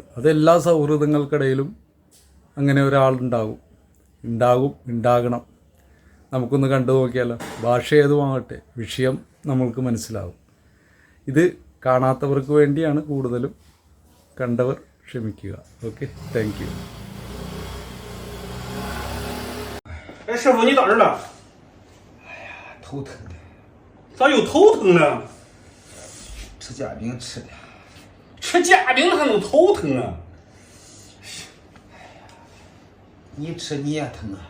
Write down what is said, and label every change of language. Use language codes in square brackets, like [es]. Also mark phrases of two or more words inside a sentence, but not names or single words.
[ml] അതെല്ലാ സൗഹൃദങ്ങൾക്കിടയിലും അങ്ങനെ ഉണ്ടാകണം. നമുക്കൊന്ന് കണ്ടു നോക്കിയാലോ. ഭാഷ ഏതുമാകട്ടെ, വിഷയം നമ്മൾക്ക് മനസ്സിലാവും. ഇത് കാണാത്തവർക്ക് വേണ്ടിയാണ് കൂടുതലും, കണ്ടവർ ക്ഷമിക്കുക. [en] okay, thank you. [zh] 哎，师傅，你到这儿了？头疼的，咋又头疼呢？吃煎饼吃的。吃煎饼还能头疼啊？你吃你也疼啊？